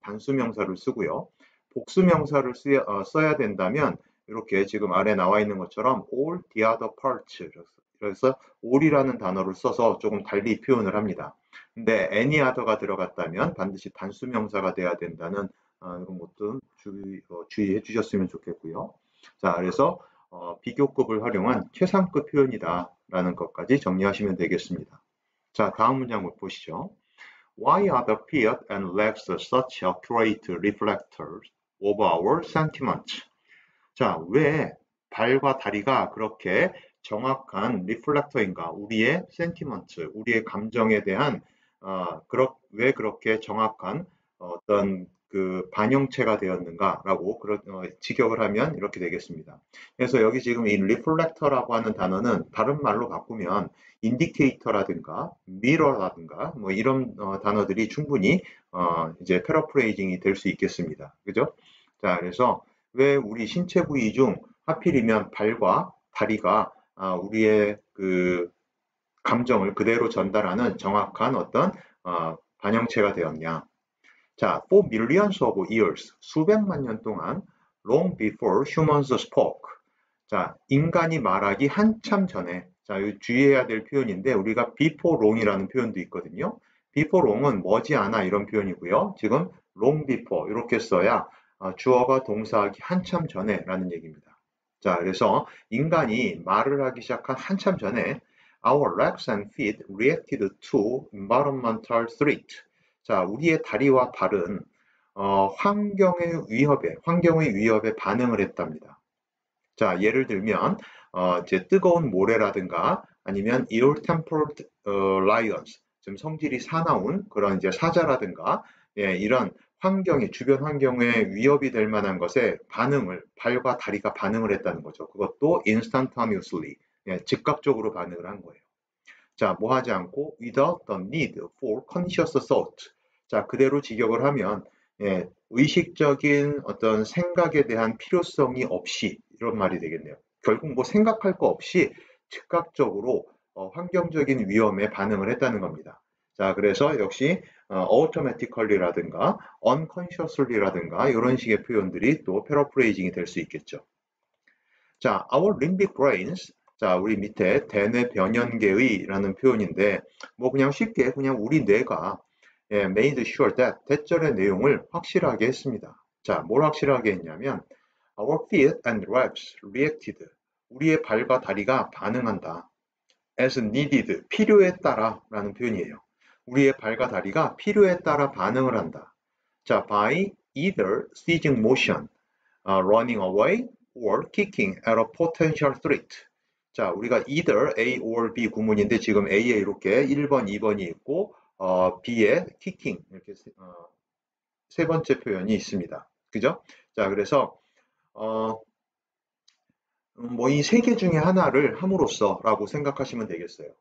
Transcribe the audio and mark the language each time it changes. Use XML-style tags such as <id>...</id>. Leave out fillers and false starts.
<ko>단수명사를 쓰고요. 복수명사를 써야 된다면 이렇게 지금 아래 나와 있는 것처럼</ko> <en>all the other parts</en> <ko>그래서 all이라는 단어를 써서 조금 달리 표현을 합니다. 근데 any other가 들어갔다면 반드시 단수명사가 돼야 된다는 이런 것도 주의해 주셨으면 좋겠고요. 자, 그래서 비교급을 활용한 최상급 표현이다라는 것까지 정리하시면 되겠습니다. 자, 다음 문장 보시죠.</ko> <en>Why are the feet and legs such accurate reflectors of our sentiments?</en> <ko>자, 왜 발과 다리가 그렇게 정확한 리플렉터인가? 우리의 센티먼트, 우리의 감정에 대한 왜 그렇게 정확한 어떤 그 반영체가 되었는가라고 직역을 하면 이렇게 되겠습니다. 그래서 여기 지금 이 리플렉터라고 하는 단어는 다른 말로 바꾸면 인디케이터라든가 미러라든가 뭐 이런 단어들이 충분히 이제 패러프레이징이 될 수 있겠습니다. 그죠? 자, 그래서 왜 우리 신체 부위 중 하필이면 발과 다리가 우리의 그 감정을 그대로 전달하는 정확한 어떤 반영체가 되었냐.</ko> <en>자, for millions of years,</en> <ko>수백만 년 동안</ko> <en>long before humans spoke.</en> <ko>자, 인간이 말하기 한참 전에 자, 주의해야 될 표현인데 우리가 before long이라는 표현도 있거든요. before long은 머지않아 이런 표현이고요. 지금 long before 이렇게 써야 주어가 동사하기 한참 전에 라는 얘기입니다. 자, 그래서 인간이 말을 하기 시작한 한참 전에</ko> <en>Our legs and feet reacted to environmental threat.</en> <ko>자, 우리의 다리와 발은 환경의 위협에 반응을 했답니다. 자, 예를 들면 이제 뜨거운 모래라든가 아니면</ko> <en>ill-tempered lions,</en> <ko>좀 성질이 사나운 그런 이제 사자라든가 예, 이런 주변 환경에 위협이 될 만한 것에 발과 다리가 반응을 했다는 거죠. 그것도 instantaneously, 예, 즉각적으로 반응을 한 거예요. 자, 뭐 하지 않고</ko> <en>without the need for conscious thought.</en> <ko>자, 그대로 직역을 하면 예, 의식적인 어떤 생각에 대한 필요성이 없이 이런 말이 되겠네요. 결국 뭐 생각할 거 없이 즉각적으로 환경적인 위험에 반응을 했다는 겁니다. 자, 그래서 역시 automatically라든가 unconsciously라든가 이런 식의 표현들이 또 패러프레이징이 될 수 있겠죠.</ko> <en>자, our limbic brains.</en> <ko>자, 우리 밑에 대뇌 변연계의라는 표현인데, 뭐 그냥 쉽게 그냥 우리 뇌가 예, made sure that 대절의 내용을 확실하게 했습니다. 자, 뭘 확실하게 했냐면,</ko> <en>our feet and legs reacted.</en> <ko>우리의 발과 다리가 반응한다.</ko> <en>as needed,</en> <ko>필요에 따라 라는 표현이에요. 우리의 발과 다리가 필요에 따라 반응을 한다.</ko> <en>자, by either seizing motion, running away, or kicking at a potential threat.</en> <ko>자, 우리가 either A or B 구문인데 지금 A에 이렇게 1번, 2번이 있고 B에 kicking 이렇게 세 번째 표현이 있습니다. 그죠? 자, 그래서 뭐 이 세 개 중에 하나를 함으로써라고 생각하시면 되겠어요.</ko>